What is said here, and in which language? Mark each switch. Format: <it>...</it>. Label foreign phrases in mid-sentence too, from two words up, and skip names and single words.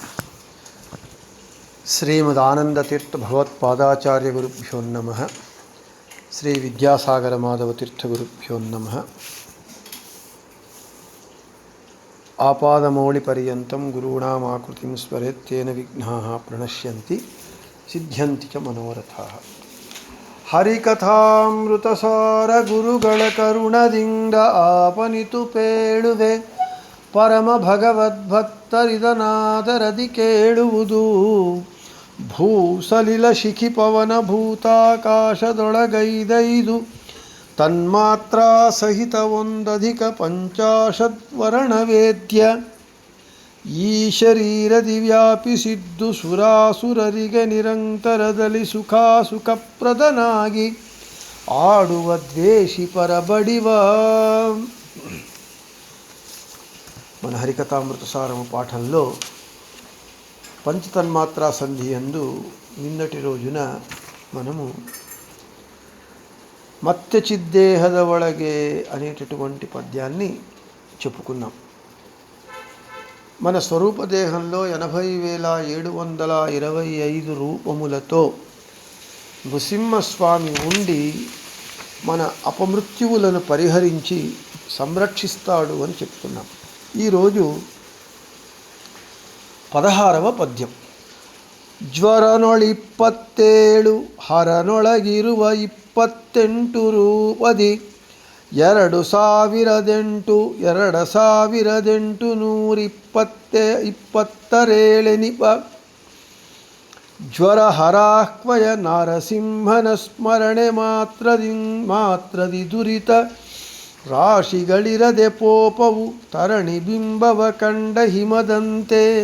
<sa>శ్రీమదానందతీర్థ భగవత్పాదాచార్య గురుభ్యో నమః. శ్రీ విద్యాసాగర మాధవ తీర్థ గురుభ్యో నమః. ఆపాదమౌళి పర్యంతం గురూణామాకృతిం స్మరేత్ తేన విఘ్నాః ప్రణశ్యంతి సిద్ధ్యంతి చ మనోరథాః.</sa> <kn>ಹರಿಕಥಾಮೃತಸಾರ ಗುರುಗಳ ಕರುಣದಿಂದ ಆಪನಿತು ಪೇಳುವೆ ಪರಮ ಭಗವದ್ಭಕ್ತರಿದನಾದರದಿ ಕೇಳುವುದು. ಭೂಸಲಿಲ ಶಿಖಿ ಪವನ ಭೂತಾಕಾಶದೊಳಗೈದೈದು ತನ್ಮಾತ್ರ ಸಹಿತ ಒಂದಧಿಕ ಪಂಚಾಶದ್ವರ್ಣವೇದ್ಯ ಈ ಶರೀರದಿ ವ್ಯಾಪಿಸಿದ್ದು ಸುರಾಸುರರಿಗೆ ನಿರಂತರದಲ್ಲಿ ಸುಖಪ್ರದನಾಗಿ ಆಡುವ ದ್ವೇಷಿ ಪರಬಡಿವ.</kn> <te>మన హరికథామృతసారము పాఠంలో పంచతన్మాత్రా సంధి యందు నిన్నటి రోజున మనము</te> <kn>ಮತ್ಸ್ಯಚಿದ್ದೇಹದ ಒಳಗೆ</kn> <te>అనేటటువంటి పద్యాన్ని చెప్పుకున్నాం. మన స్వరూపదేహంలో 80,725 రూపములతో నృసింహస్వామి ఉండి మన అపమృత్యువులను పరిహరించి సంరక్షిస్తాడు అని చెప్తున్నాం. ఈరోజు 16వ పద్యం.</te> <kn>ಜ್ವರನೊಳಿಪ್ಪತ್ತೇಳು ಹರನೊಳಗಿರುವ 28 ರೂಪದಿ 2827 ಜ್ವರಹರಾಹ್ವಯ ನಾರಸಿಂಹನ ಸ್ಮರಣೆ ಮಾತ್ರದಿ ದುರಿತ ರಾಶಿಗಳಿರದೆ ಪೋಪವು ತರಣಿ ಬಿಂಬವ ಕಂಡ ಹಿಮದಂತೆ.</kn>